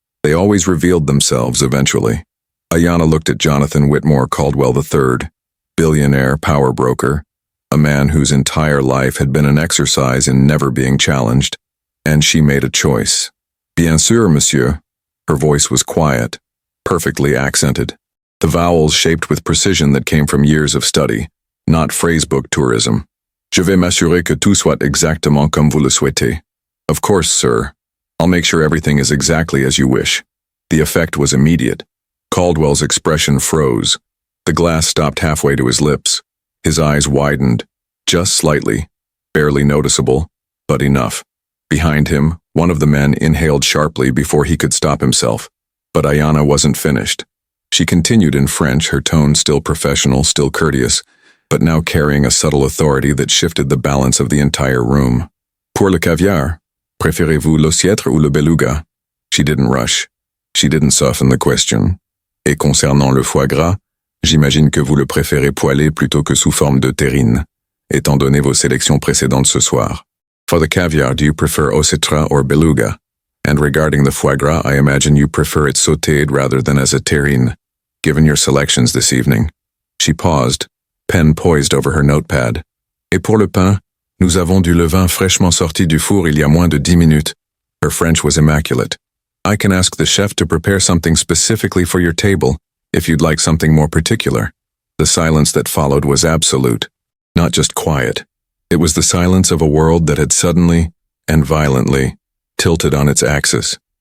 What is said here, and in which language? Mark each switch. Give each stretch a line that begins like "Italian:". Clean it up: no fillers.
English: They always revealed themselves eventually. Ayana looked at Jonathan Whitmore Caldwell III, billionaire power broker, a man whose entire life had been an exercise in never being challenged, and she made a choice.
French: Bien sûr, monsieur.
English: Her voice was quiet, perfectly accented. The vowels shaped with precision that came from years of study, not phrasebook tourism.
French: Je vais m'assurer que tout soit exactement comme vous le souhaitez.
English: Of course, sir. I'll make sure everything is exactly as you wish. The effect was immediate. Caldwell's expression froze. The glass stopped halfway to his lips. His eyes widened, just slightly, barely noticeable, but enough. Behind him, one of the men inhaled sharply before he could stop himself. But Ayana wasn't finished. She continued in French, her tone still professional, still courteous, but now carrying a subtle authority that shifted the balance of the entire room.
French: Pour le caviar, préférez-vous l'ossiètre ou le beluga?
English: She didn't rush. She didn't soften the question.
French: Et concernant le foie gras, j'imagine que vous le préférez poêlé plutôt que sous forme de terrine, étant donné vos sélections précédentes ce soir.
English: For the caviar, do you prefer ossetra or beluga? And regarding the foie gras, I imagine you prefer it sautéed rather than as a terrine, given your selections this evening. She paused, pen poised over her notepad.
French: Et pour le pain, nous avons du levain fraîchement sorti du four il y a moins de 10 minutes.
English: Her French was immaculate. I can ask the chef to prepare something specifically for your table, if you'd like something more particular. The silence that followed was absolute, not just quiet. It was the silence of a world that had suddenly, and violently, tilted on its axis.